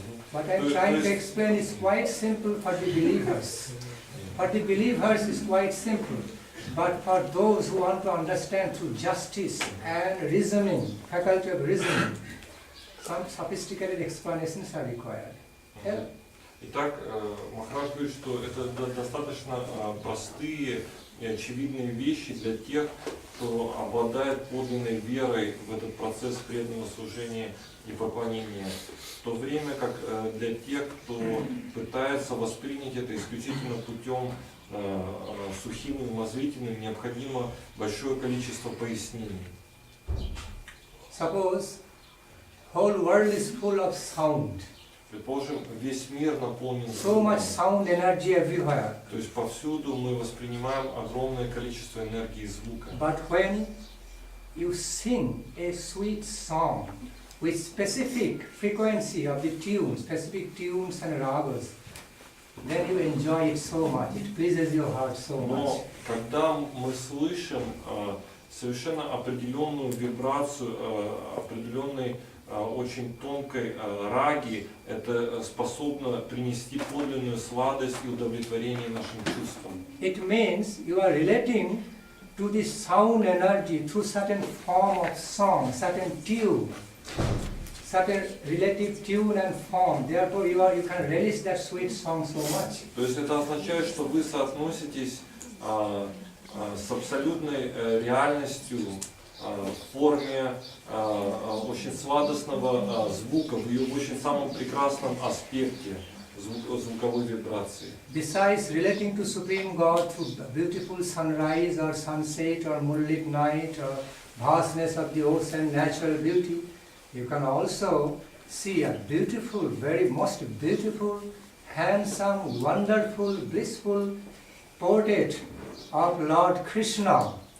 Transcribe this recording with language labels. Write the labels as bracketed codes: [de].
[en] What I'm trying to explain is quite simple for the believers. For the believers is quite simple. But for those who want to understand through justice and reasoning, faculty of reasoning, some sophisticated explanations are required. Yeah. [ru] Итак, Махарадж говорит, что это достаточно простые и очевидные вещи для тех, кто обладает подлинной верой в этот процесс преданного служения и поклонения. В то время как для тех, кто пытается воспринять это исключительно путем сухим и умозрительным, необходимо большое количество пояснений. [en] Suppose whole world is full of sound. [ru] Предположим, весь мир наполнен [en] So much sound energy everywhere. [ru] То есть повсюду мы воспринимаем огромное количество энергии и звука. [en] But when you sing a sweet song with specific frequency of the tune, specific tunes and ragas, then you enjoy it so much. It pleases your heart so much. [ru] Но когда мы слышим совершенно определенную вибрацию, определенной очень тонкой раги, это способно принести подлинную сладость и удовлетворение нашим чувствам. [en] It means you are relating to this sound energy through certain form of song, certain tune, certain relative tune and form. Therefore you can relish that sweet song so much. [ru] То есть это означает, что вы соотноситесь с абсолютной реальностью в форме очень сладостного звука, в ее очень самом прекрасном аспекте звуковой вибрации. [en] Besides relating to Supreme God through beautiful sunrise or sunset or moonlit night or vastness of the ocean, natural beauty, you can also see a beautiful, very most beautiful, handsome, wonderful, blissful portrait of Lord Krishna.